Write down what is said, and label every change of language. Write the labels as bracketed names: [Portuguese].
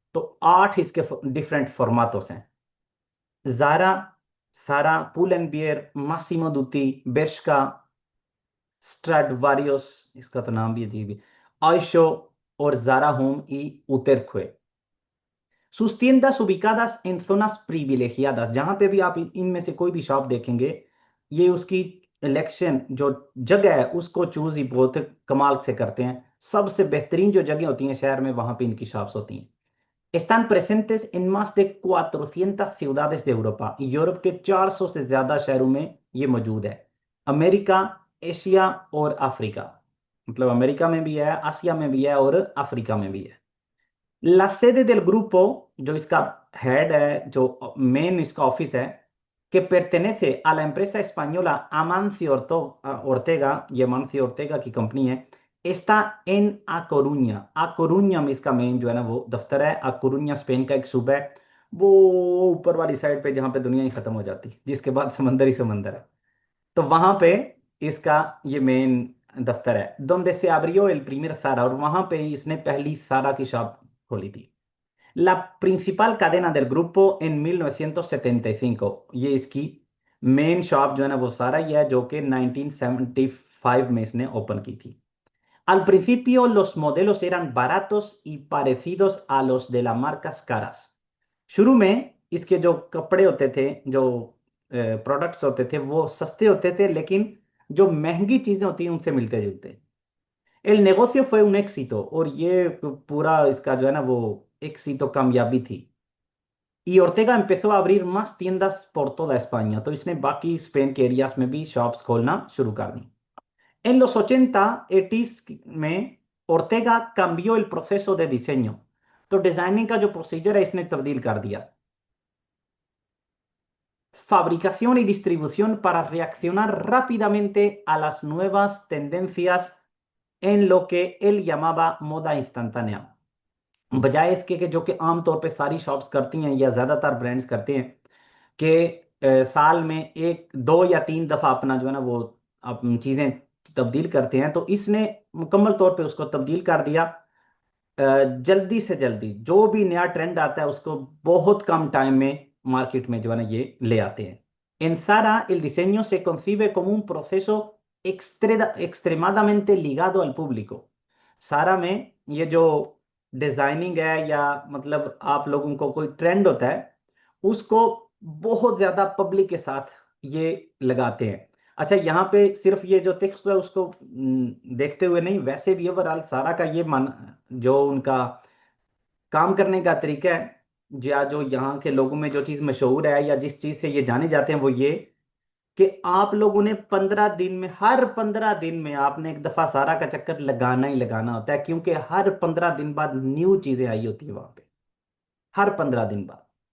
[Hindi] तो 8 इसके डिफरेंट फॉर्माटोस हैं। जारा, सारा, pull and beer, Masimo Dutee, बेर्शका, स्ट्राडवारियोस, इसका तो नाम भी अजीब है, आयशो, और Zara home y उतरक्वे। [Spanish] sus tiendas ubicadas en zonas privilegiadas, [Hindi] जहां पे भी आप इनमें से कोई भी शॉप देखेंगे, ये उसकी इलेक्शन जो जगह है उसको चूज ही बहुत कमाल से करते हैं। सबसे बेहतरीन जो जगह होती हैं शहर में, वहां पे इनकी शॉप्स होती हैं। [Spanish] Están presentes en más de 400 ciudades de Europa। [Hindi] Europe के 400 से ज्यादा शहरों में ये मौजूद है। अमेरिका, एशिया और अफ्रीका। मतलब अमेरिका में भी है, आसिया में भी है और अफ्रीका में भी है। [Spanish] La sede del grupo, [Hindi] जो इसका हेड है, जो मेन इसका ऑफिस है, [Spanish] que pertenece a la empresa española Amancio Ortega, [Hindi] ये अमांcio Ortega की कंपनी है, [Spanish] está en A Coruña। [Hindi] A Coruña में इसका मेन जो है ना वो दफ्तर है। A Coruña स्पेन का एक सूबा है, वो ऊपर वाली साइड पे जहाँ पे दुनिया ही खत्म हो जाती है, जिसके बाद समंदर ही समंदर है, तो वहां पे इसका ये मेन दफ्तर है। [Spanish] donde se abrió el primer Zara, [Hindi] और वहां पे ही इसने पहली सारा की शॉप खोली थी। [Spanish] La principal cadena del grupo en 1975, [Hindi] ये इसकी मेन शॉप जो है ना वो सारा ही है, जो कि 1975 में इसने ओपन की थी। [Spanish] Al principio los modelos eran baratos y parecidos a los de las marcas caras। [Hindi] शुरू में इसके जो कपड़े होते थे, जो प्रोडक्ट्स होते थे, वो सस्ते होते थे, लेकिन जो महंगी चीजें होती हैं उनसे मिलते जुलते। [Spanish] El negocio fue un éxito, [Hindi] और ये पूरा इसका जो है ना वो éxito, कामयाबी थी। [Spanish] Y Ortega empezó a abrir más tiendas por toda España, [Hindi] तो इसने बाकी स्पेन के एरियाज में भी शॉप्स खोलना शुरू कर दी। En los 80, 80 में [Spanish] Ortega cambió el proceso de diseño, [Hindi] तो डिजाइनिंग का जो प्रोसीजर है इसने तब्दील कर दिया। [Spanish] Fabricación y distribución para reaccionar rápidamente a las nuevas tendencias en lo que él llamaba moda instantánea। [Hindi] बजाय इसके कि जो कि आमतौर पे सारी शॉप्स करती हैं या ज्यादातर ब्रांड्स करते हैं कि साल में एक दो या तीन दफा अपना जो है ना वो चीजें तब्दील करते हैं, तो इसने मुकम्मल तौर पे उसको तब्दील कर दिया। जल्दी से जल्दी जो भी नया ट्रेंड आता है उसको बहुत कम टाइम में मार्केट में जो है ना ये ले आते हैं। [Spanish] En Zara el diseño se concibe como un proceso extremadamente ligado al público। [Hindi] सारा में ये जो डिजाइनिंग है, या मतलब आप लोगों को कोई ट्रेंड होता है उसको बहुत ज्यादा पब्लिक के साथ ये लगाते हैं। अच्छा, यहाँ पे सिर्फ ये जो टेक्स्ट है उसको देखते हुए नहीं, वैसे भी ओवरऑल सारा का ये मन, जो उनका काम करने का तरीका है, या जो यहाँ के लोगों में जो चीज मशहूर है या जिस चीज से ये जाने जाते हैं, वो ये कि आप लोगों ने 15 दिन में, हर 15 दिन में आपने एक दफा सारा का चक्कर लगाना ही लगाना होता है, क्योंकि हर 15 दिन बाद न्यू चीजें आई होती है वहां पे, हर 15 दिन बाद।